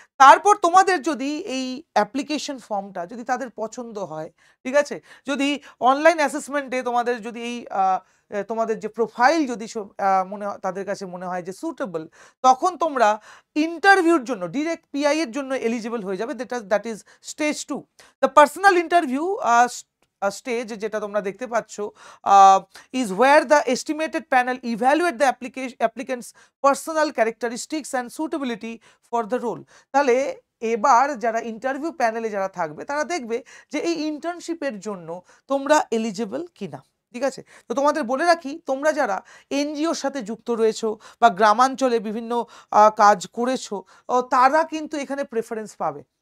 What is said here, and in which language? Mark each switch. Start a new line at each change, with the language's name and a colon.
Bangla: তারপর তোমাদের যদি এই অ্যাপ্লিকেশন ফর্মটা যদি তাদের পছন্দ হয়, ঠিক আছে? যদি অনলাইন অ্যাসেসমেন্টে তোমাদের যদি এই তোমাদের যে প্রোফাইল যদি মনে হয় তাদের কাছে মনে হয় যে সুটেবল, তখন তোমরা ইন্টারভিউর জন্য ডিরেক্ট পিআই এর জন্য এলিজিবল হয়ে যাবে।
English: That is stage 2। The personal interview stage
Bangla: যেটা তোমরা দেখতে পাচ্ছ
English: is where the estimated panel evaluate the applicant's personal characteristics and suitability for the role।
Bangla: তাহলে এবার যারা ইন্টারভিউ প্যানেলে যারা থাকবে তারা দেখবে যে এই ইন্টার্নশিপের জন্য তোমরা এলিজিবল কিনা। ঠিক আছে? তো তোমাদের বলে রাখি, তোমরা যারা এনজিওর সাথে যুক্ত রয়েছো বা গ্রামাঞ্চলে বিভিন্ন কাজ করেছো, তারা কিন্তু এখানে প্রেফারেন্স পাবে।